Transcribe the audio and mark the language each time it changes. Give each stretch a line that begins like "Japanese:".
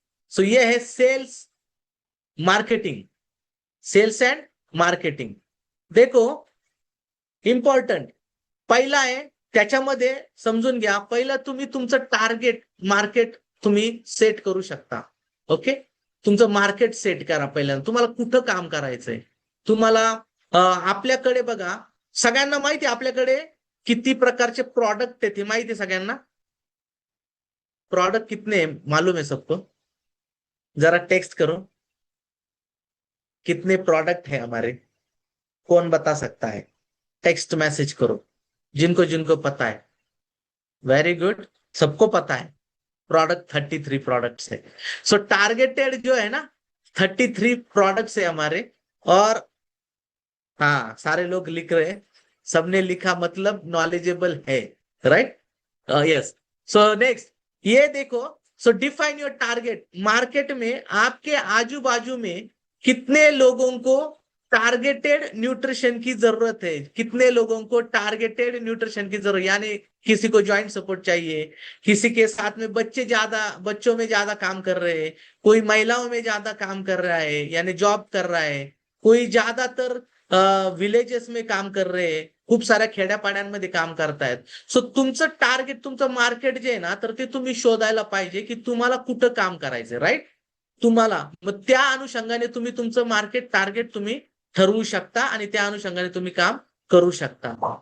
Hindi: सो ये है sales marketing.
English: Sales and marketing.
Hindi: देखो
Marathi: इम्पॉर्टंट पहिला आहे, त्याच्यामध्ये समजून घ्या. पहिला तुम्ही तुमचं टार्गेट मार्केट तुम्ही सेट करू शकता. ओके, तुमचं मार्केट सेट करा. पहिल्यांदा तुम्हाला कुठं काम करायचंय. तुम्हाला आपल्याकडे बघा, सगळ्यांना माहिती आहे आपल्याकडे किती प्रकारचे प्रॉडक्ट आहेत, हे माहिती आहे सगळ्यांना.
Hindi: प्रोडक्ट कितने मालूम है सबको? जरा टेक्स्ट करो, कितने प्रोडक्ट है हमारे, कौन बता सकता है? टेक्स्ट मैसेज करो जिनको जिनको पता है. वेरी गुड, सबको पता है. प्रोडक्ट 33 प्रोडक्ट्स है. सो टारगेटेड जो है ना 33 प्रोडक्ट्स है हमारे. और हाँ, सारे लोग लिख रहे हैं, सबने लिखा मतलब नॉलेजेबल है, राइट. यस. सो नेक्स्ट ये देखो. सो
English: Define your target.
Hindi: मार्केट में आपके आजू बाजू में कितने लोगों को टारगेटेड न्यूट्रिशन की जरूरत है. कितने लोगों को टारगेटेड न्यूट्रिशन की जरूरत, यानी किसी को ज्वाइंट सपोर्ट चाहिए, किसी के साथ में बच्चों में ज्यादा काम कर रहे हैं, कोई महिलाओं में ज्यादा काम कर रहा है यानी जॉब कर रहा है, कोई ज्यादातर विलेजेस में काम कर रहे हैं,
Marathi: खूप साऱ्या खेड्यापाड्यांमध्ये काम करतायत. सो तुमचं टार्गेट, तुमचं मार्केट जे आहे ना, तर ते तुम्ही शोधायला पाहिजे की तुम्हाला कुठं काम करायचंय, राईट. तुम्हाला मग त्या अनुषंगाने तुम्ही तुमचं मार्केट टार्गेट तुम्ही ठरवू शकता आणि त्या अनुषंगाने तुम्ही काम करू शकता.